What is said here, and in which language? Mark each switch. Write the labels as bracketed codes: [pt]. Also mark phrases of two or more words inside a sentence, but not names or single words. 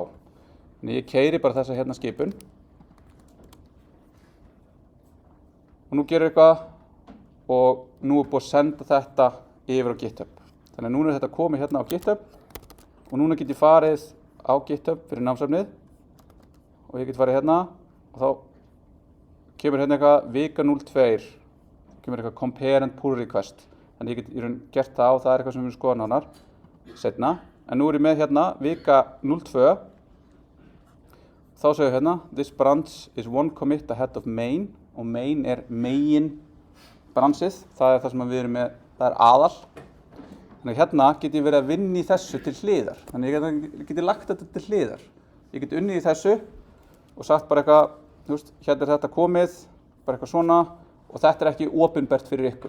[is] Þannig ég keyri bara þessa hérna skipun og nú gerir eitthvað og nú er búið að senda þetta yfir á GitHub. Þannig að núna er þetta komið hérna á GitHub og núna get ég farið á GitHub fyrir námsefnið og ég get farið hérna og þá kemur hérna eitthvað vika 02, kemur eitthvað [en] compare and pull request. [is] Þannig ég get í raun gert það og það er eitthvað sem við skoðum nánar seinna. En nú er ég með hérna vika 02. Þá segir hérna [en] this branch is one commit ahead of main [is] og main er megin branchið. Það er það sem við erum með, það er aðal. Þannig að hérna get ég verið að vinna í þessu til hliðar. Þannig ég get lagt þetta til hliðar. Ég get unnið í þessu og sagt bara eitthvað, þú veist, hérna er þetta komið, bara eitthvað svona og þetta er ekki opinbert fyrir ykkur.